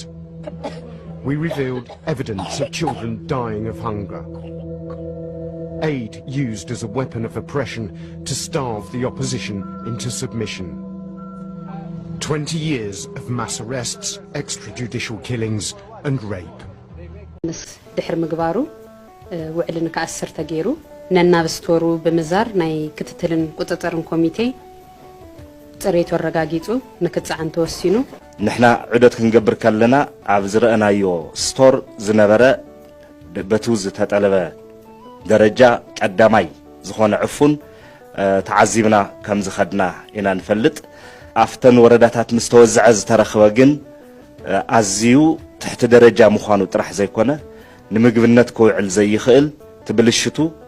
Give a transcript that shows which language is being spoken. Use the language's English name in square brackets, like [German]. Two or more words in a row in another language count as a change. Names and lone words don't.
[English] We revealed evidence of children dying of hunger. Aid used as a weapon of oppression to starve the opposition into submission. 20 years of mass arrests, extrajudicial killings and rape. [Tigrinya] ድሕሪ ምግባሩ ውዕል ንከኣስር ተገይሩ ነናብስተወሩ ብምዛር ናይ ክትትልን ቁጥጥርን ኮሚቴ ፅሬቱ ኣረጋጊጹ ንክፅዓን ተወሲኑ ንሕና ዑደት ክንገብር ከለና ኣብ ዝረአናዮ ስቶር ዝነበረ በቱ ዝተጠለበ ደረጃ ቀዳማይ ዝኾነ ዕፉን ተዓዚብና ከም ዝኸድና ኢና ንፈልጥ ኣፍተን ወረዳታት ምስ ተወዝዐ ዝተረኽበ ግን ኣዝዩ ትሕቲ ደረጃ ምዃኑ ጥራሕ ዘይኮነ ንምግብነት ክውዕል ዘይኽእል ትብልሽቱ